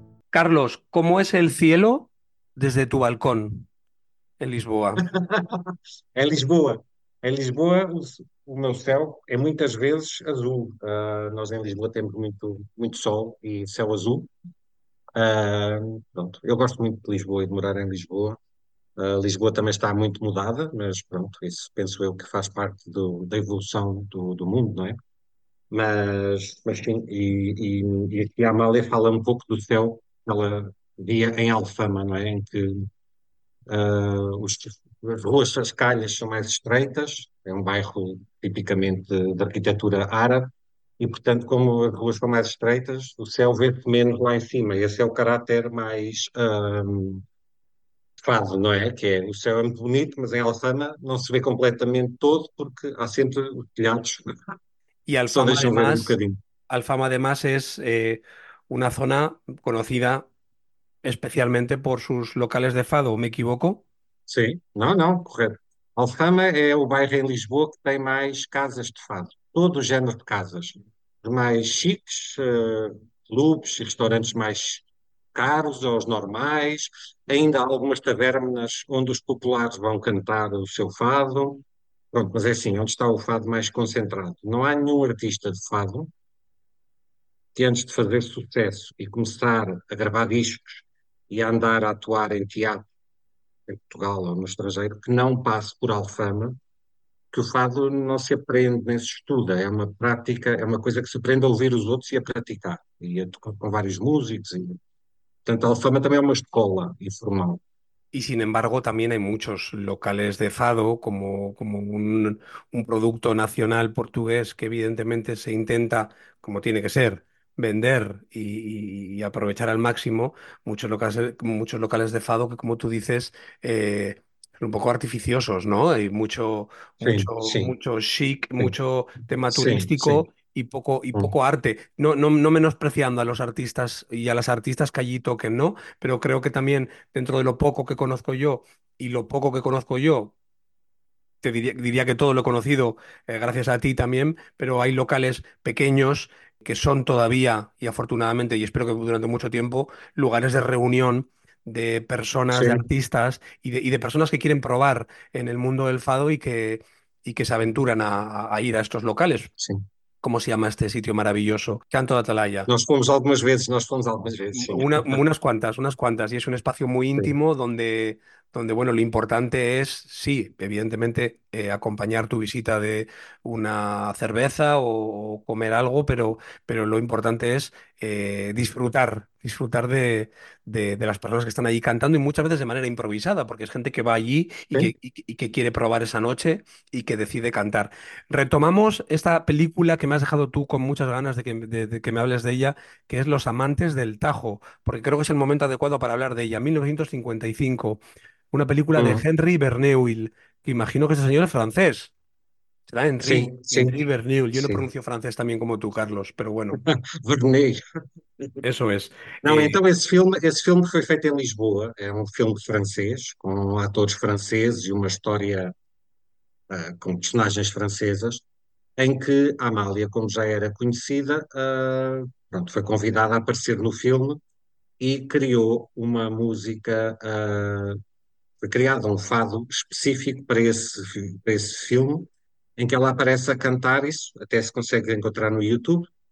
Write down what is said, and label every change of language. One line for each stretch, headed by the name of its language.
Spanish: Carlos, ¿cómo es el cielo desde tu balcón en Lisboa?
Portuguese: Em Lisboa. Em Lisboa, o meu céu é muitas vezes azul. Nós em Lisboa temos muito, muito sol e céu azul. Pronto, eu gosto muito de Lisboa e de morar em Lisboa. Lisboa também está muito mudada, mas pronto, isso penso eu que faz parte da evolução do mundo, não é? Mas sim, e aqui a Amália fala um pouco do céu. Ela via em Alfama, não é? Em que as ruas, as calhas são mais estreitas, é um bairro tipicamente de arquitetura árabe, e portanto, como as ruas são mais estreitas, o céu vê-se menos lá em cima. Esse é o caráter mais fado, não é? Que é, o céu é muito bonito, mas em Alfama não se vê completamente todo, porque há sempre os telhados e Alfama, só deixam ver
Spanish: además,
Portuguese: um bocadinho.
Spanish: Alfama, además, una zona conocida especialmente por sus locales de fado, ¿me equivoco?
Portuguese: Sim, não, não, correto. Alfama é o bairro em Lisboa que tem mais casas de fado, todo o género de casas, mais chiques, clubes e restaurantes mais caros aos normais, ainda há algumas tavernas onde os populares vão cantar o seu fado. Pronto, mas é assim, onde está o fado mais concentrado? Não há nenhum artista de fado que antes de fazer sucesso e começar a gravar discos e a andar a atuar em teatro em Portugal ou no estrangeiro, que não passe por Alfama, que o fado não se aprende nem se estuda, é uma prática, é uma coisa que se aprende a ouvir os outros e a praticar, e a tocar com vários músicos. E, portanto, Alfama também é uma escola informal.
Spanish: Y sin embargo, también hay muchos locales de fado como un producto nacional portugués que evidentemente se intenta, como tiene que ser, vender y aprovechar al máximo. Muchos locales de fado que, como tú dices, son un poco artificiosos, ¿no? Hay
Portuguese: Sim,
Spanish: mucho chic,
Portuguese: sim.
Spanish: mucho tema
Portuguese: Sim.
Spanish: turístico y poco arte. No menospreciando a los artistas y a las artistas que allí toquen, ¿no? Pero creo que también dentro de lo poco que conozco yo y lo poco que conozco yo, te diría que todo lo he conocido gracias a ti también, pero hay locales pequeños que son todavía, y afortunadamente, y espero que durante mucho tiempo, lugares de reunión de personas,
Portuguese: Sim.
Spanish: de artistas y de personas que quieren probar en el mundo del fado y que se aventuran a ir a estos locales.
Portuguese: Sim.
Spanish: ¿Cómo se llama este sitio maravilloso?
Portuguese: Canto da Atalaya. Nós fomos algumas vezes, sim.
Spanish: Unas cuantas, y es un espacio muy íntimo donde, bueno, lo importante es, sí, evidentemente, acompañar tu visita de una cerveza o comer algo, pero lo importante es disfrutar de las personas que están allí cantando, y muchas veces de manera improvisada, porque es gente que va allí y,
Portuguese: Sim.
Spanish: que quiere probar esa noche y que decide cantar. Retomamos esta película que me has dejado tú con muchas ganas de que me hables de ella, que es Los amantes del Tajo, porque creo que es el momento adecuado para hablar de ella. 1955. una película de Henri Verneuil, que imagino que ese señor es francés. Será Sí, Henri Verneuil. Yo no pronuncio francés tan bien como tú, Carlos, pero bueno. Eso es.
Portuguese: Não, então esse filme foi feito em Lisboa, é um filme francês, com atores franceses e uma história com personagens francesas, em que a Amália, como já era conhecida, pronto, foi convidada a aparecer no filme e criou uma música, foi criado um fado específico para esse filme, em que ela aparece a cantar isso, até se consegue encontrar no YouTube.